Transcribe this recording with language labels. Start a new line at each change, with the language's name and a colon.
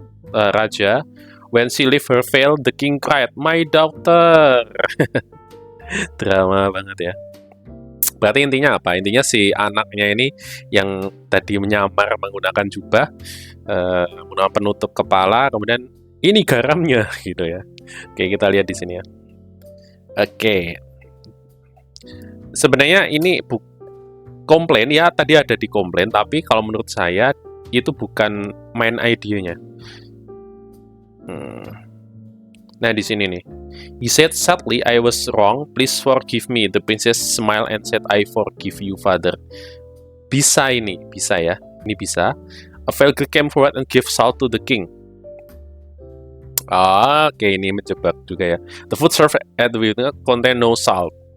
English: Raja, when she left her veil, the king cried, my daughter.
Indonesian: Drama banget ya. Berarti intinya apa? Intinya si anaknya ini yang tadi menyamar menggunakan jubah, menggunakan penutup kepala, kemudian ini garamnya gitu ya. Oke, kita lihat di sini ya. Oke. Sebenarnya ini komplain ya, tadi ada di komplain, tapi kalau menurut saya itu bukan main idenya. Nah, di sini nih.
English: He said, sadly, I was wrong. Please forgive me. The princess smiled and said, I forgive you, father.
Indonesian: Bisa ini. Bisa ya. Ini bisa.
English: A veiled girl came forward and gave salt to the king.
Indonesian: Oke, ini menjebak juga ya.
English: The food served at the wedding contain no salt.